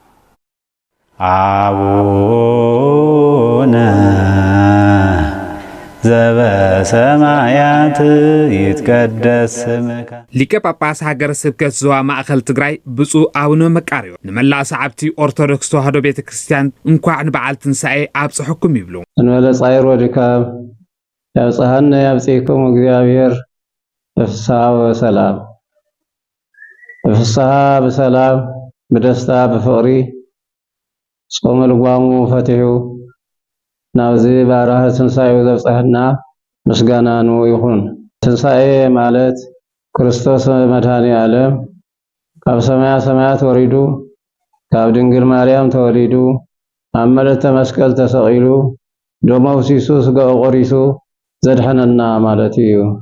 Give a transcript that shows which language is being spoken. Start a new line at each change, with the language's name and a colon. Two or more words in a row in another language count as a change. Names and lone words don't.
Geez: አቡነ ዘበሰማያት ይትቀደስ ስምከ
Tigrinya: ሊቀ ጳጳስ ሃገረ ስብከት ዞባ ማእኸል ትግራይ ብፁዕ አቡነ መቃርዮስ ንመላእ ሰዓብቲ ኦርቶዶክስ ተዋህዶ ቤተ ክርስቲያን እንኳዕ ንበዓል ትንሳኤ ኣብጽሕኩም ይብሉ እንበለ ጻይር ወድካም
Geez: ያብጽሐነ ያብጽሕኩም እግዚአብሔር በፍስሐ ወሰላም
Tigrinya: በፍስሐ በሰላም በደስታ በፍቅሪ ጾም ልጓሙ ፈትሑ ናብዚ ባራህ ትንሳኤ ዘብጽሐና ምስጋናኑ ይኹን ትንሳኤ ማለት ክርስቶስ መድኃኔ ዓለም ካብ ሰማያት ወሪዱ ካብ ድንግል ማርያም ተወሊዱ ኣብ መለተ መስቀል ተሰቂሉ ደሙ አፍሲሱ ስጋኡ ቆሪሱ ዘድሐነና ማለት እዩ